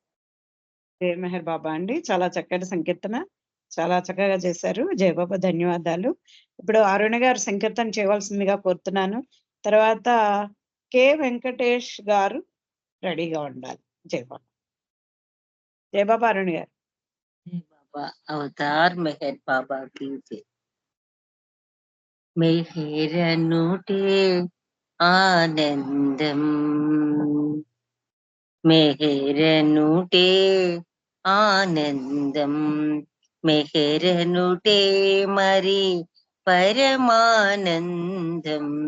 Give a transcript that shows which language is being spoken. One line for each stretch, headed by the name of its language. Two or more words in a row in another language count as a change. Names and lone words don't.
Telugu: జై మెహర్ బాబా అండి. చాలా చక్కటి సంకీర్తన, చాలా చక్కగా చేశారు. జై బాబా, ధన్యవాదాలు. ఇప్పుడు అరుణ గారు సంకీర్తన చేయవలసిందిగా కోరుతున్నాను. తర్వాత కె వెంకటేష్ గారు రెడీగా ఉండాలి. జై బాబా. జై బాబా అరుణ్ గారు.
Hindi: बाबा अवतार मेहर बाबा की जय। मेहरनुटे आनंदम मेहरनुटे आनंदम मेहरनुटे मरी परमानंदम